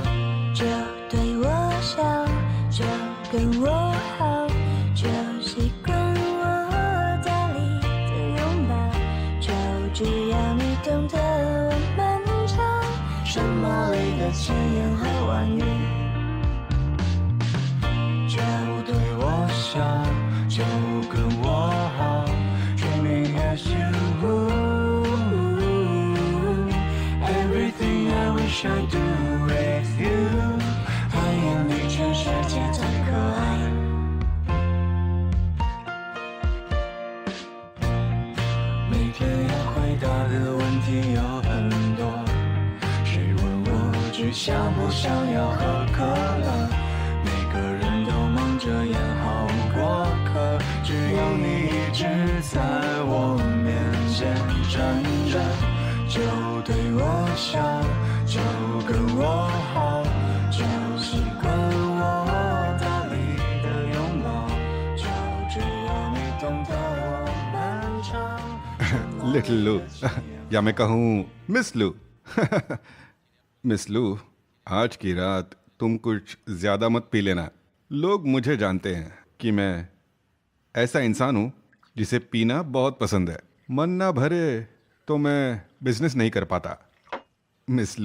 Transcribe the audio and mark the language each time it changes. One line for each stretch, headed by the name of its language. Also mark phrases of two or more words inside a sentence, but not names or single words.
Chinese: 就对我笑，就跟我好，就习惯我在里的拥抱，就只要你懂得我漫长什么里的千言和万语。就对我笑，就跟我好
English: ，Dreaming as you Everything I wish I do with you，
Chinese: 他眼里全世界最可爱。每天要回答的问题有很多，谁问我去想不想要喝可乐？每个人都忙着演好过客，只有你一直在我面前站着。就对我笑，就跟我好，就习惯我大力的拥抱，就只要你懂得我漫长。
Hindi: लिटिल लू या मैं कहूँ मिस लू। मिस लू, आज की रात तुम कुछ ज्यादा मत पी लेना। लोग मुझे जानते हैं कि मैं ऐसा इंसान हूँ जिसे पीना बहुत पसंद है। मन ना भरे तो मैं बिजनेस नहीं कर पाता।